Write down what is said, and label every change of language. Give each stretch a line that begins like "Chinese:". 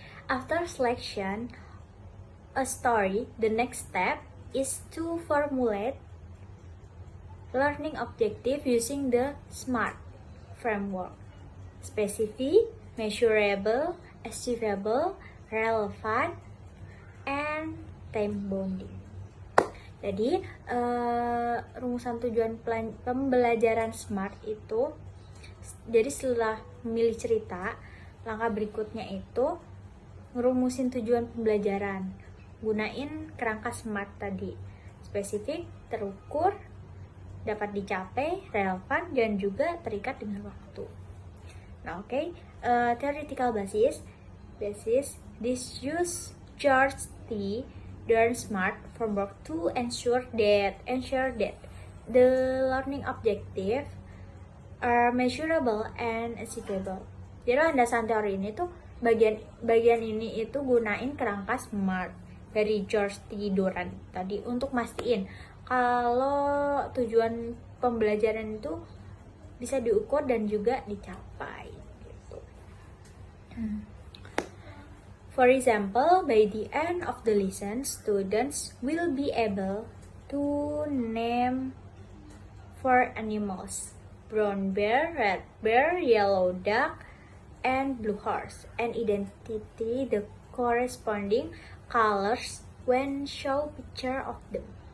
English: After selection a story, the next step is to formulate learning objective using the SMART framework: specific, measurable, achievable, relevant, and time bounding.
Indonesian: Jadi rumusan tujuan pembelajaran SMART itu, jadi setelah memilih cerita, langkah berikutnya itu ngerumusin tujuan pembelajaran, gunain kerangka SMART tadi: spesifik, terukur, dapat dicapai, relevan, dan juga terikat dengan waktu.
English: Nah, theoretical basis, this use George T. Dern SMART framework to ensure that the learning objective are measurable and achievable.
Indonesian: Jadi landasan teori ini tuh bagian ini itu gunain kerangka SMART dari George T. Dern tadi untuk mastiin kalau tujuan pembelajaran itu bisa diukur dan juga dicapai gitu.
English: For example, by the end of the lesson, students will be able to name 4 animals: brown bear, red bear, yellow duck, and blue horse, and identify the corresponding colors when show picture of them.